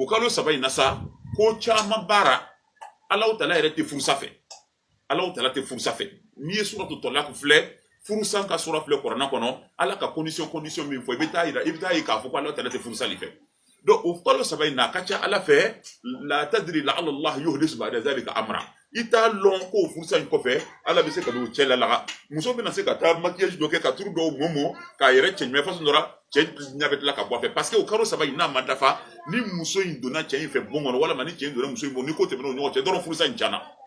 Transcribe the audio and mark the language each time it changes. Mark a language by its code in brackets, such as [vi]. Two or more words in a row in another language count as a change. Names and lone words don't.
[bm] kalo 3 in na sa ko caman baara Alahu Taala yɛrɛ tɛ furusa fɛ Alahu Taala tɛ furusa fɛ n'i ye suratu Tɔlaki filɛ furusa ka sura filɛ Kuranɛ kɔnɔ Ala ka condition min fɔ i bɛ taa ye k'a fɔ ko Alahu Taala tɛ furusa li fɛ donc o kalo 3 in na a ka ca Ala fɛ [ar] لا تدري لعل الله يحدث بعد ذلك أمرا [bm] i t'a lɔn ko furusa in kɔfɛ Ala bɛ se ka don cɛ lalaga muso bɛna se ka taa maquillage dɔ kɛ ka turu dɔw mɔmɔ k'a yɛrɛ cɛ ɲuman façon dɔ la cɛ ɲɛ bɛ tila ka bɔ a fɛ parce que o kalo 3 in n'a ma dafa ni muso in donna cɛ in fɛ bon kɔnɔ walima ni cɛ in donna muso in bon ni ko tɛmɛna o ɲɔgɔn cɛ dɔrɔn furusa in tiɲɛna